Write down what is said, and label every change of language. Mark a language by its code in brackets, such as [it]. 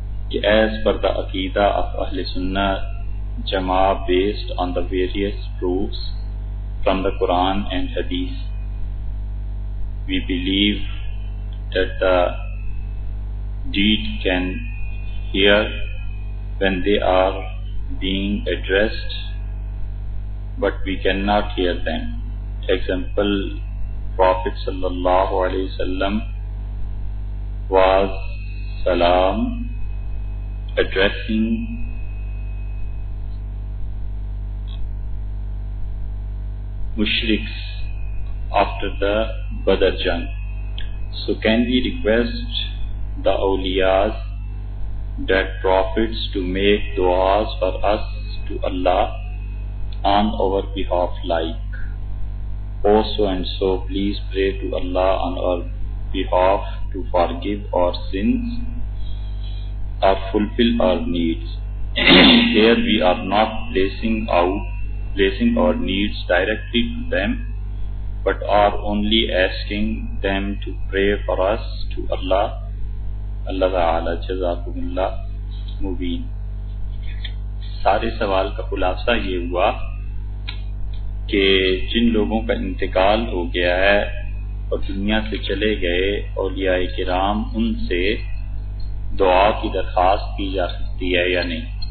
[en] کہ as per the عقیدہ of اہل سنہ جماع based on the various proofs from the Quran and Hadith, we believe that the deed can hear when they are being addressed, but we cannot hear them. Example, Prophet sallallahu alaihi wasallam was salam addressing mushriks after the Badr Jang. So can we request the awliyas that prophets to make du'as for us to Allah on our behalf, like, oh so and so, please pray to Allah on our behalf to forgive our sins or fulfill our needs. Here we are not placing our needs directly to them, but are only asking them to pray for us to Allah. [ur] اللہ تعالی جزاکم اللہ مبین۔ سارے سوال کا خلاصہ یہ ہوا کہ جن لوگوں کا انتقال ہو گیا ہے اور دنیا سے چلے گئے اولیاء کرام، ان سے دعا کی درخواست کی جا سکتی ہے یا نہیں،